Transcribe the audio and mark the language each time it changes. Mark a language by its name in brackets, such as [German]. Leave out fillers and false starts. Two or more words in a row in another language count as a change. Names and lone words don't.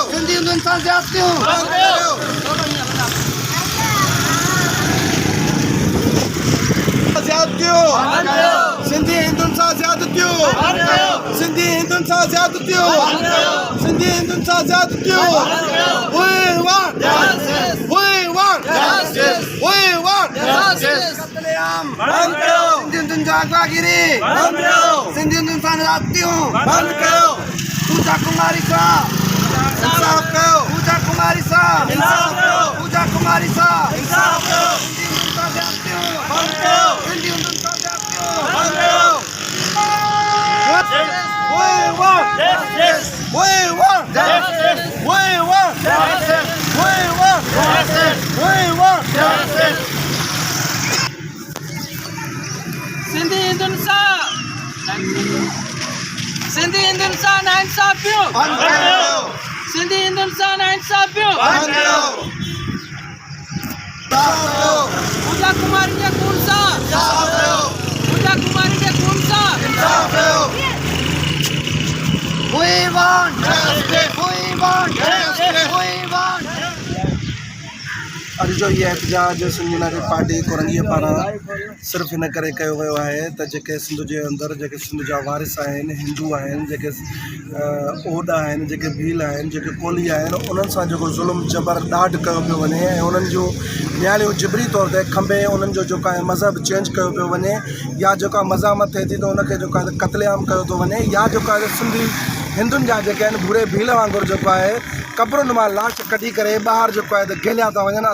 [Sindhi] सिंधी हिंदुनि सां ज़्यादतियूं बंदि कयो। सिंधी हिंदुनि सां ज़्यादतियूं सिंधी हिंदुनि सां ज़्यादतियूं सिंधी हिंदुनि सां ज़्यादतियूं [English] We want justice. We want justice. We want justice. [Sindhi] कत्लेआम बंद करो। सिंधी हिंदुनि सां अगवागिरी बंद करो। सिंधी हिंदुनि सां ज़्यादतियूं बंद करो। पूजा कुमारी सां इंसाफ कयो। पूजा कुमारी सां इंसाफ कयो। पूजा कुमारी सां इंसाफ कयो। सिंधी हिंदुनि सां ज़्यादतियूं बंद कयो। [English] We want justice. We want justice. We want justice. We want justice. We want justice. [Sindhi] सिंधी हिंदुनि सां नाइंसाफ़ियूं बंद कयो। सिंधी हिंदुनि सां नाइंसाफ़ियूं बंद कयो। पूजा कुमारी जे खून सां इंसाफ कयो। पूजा कुमारी जे खून सां इंसाफ कयो। [English] We want justice. We want justice. We want [Sindhi] अॼु जो इहो एहतजाज सिंध यूनाइटेड पार्टी कोरंगीअ पारां सिर्फ़ु हिन करे कयो वियो आहे त जेके सिंध जे अंदरि जेके सिंध जा वारिस आहिनि हिंदू आहिनि जेके ओड आहिनि जेके भील आहिनि जेके कोली आहिनि उन्हनि सां जेको ज़ुल्म जबर ॾाढ कयो पियो वञे ऐं उन्हनि जूं न्याणियूं जिबरी तौर ते खंभे उन्हनि जो जेको आहे मज़हब चेंज कयो पियो वञे या जेका मज़ामत थिए थी त उनखे जेको आहे क़त्लेआम कयो थो वञे या जेको आहे सिंधी हिंदुनि जा जेके आहिनि भूरे भील वांगुरु जेको आहे क़ब्रुनि मां लाश कढी करे ॿाहिरि जेको आहे त गेलिया था वञनि।